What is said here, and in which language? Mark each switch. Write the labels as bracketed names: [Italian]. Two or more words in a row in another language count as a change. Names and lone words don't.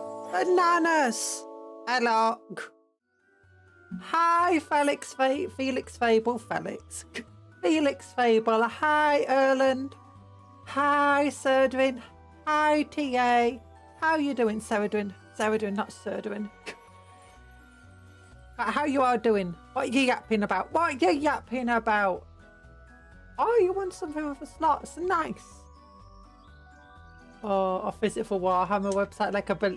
[English] Bananas! Hello. Hi, Felix Fable. Felix Fable. Hi, Erland. Hi, Serdwin. Hi, TA. How you doing, Serdwin? Serdwin, not Serdwin. How you all doing? What are you yapping about? What are you yapping about? Oh, you want something with a slots? Nice. Oh, a physical Warhammer website, like a bit.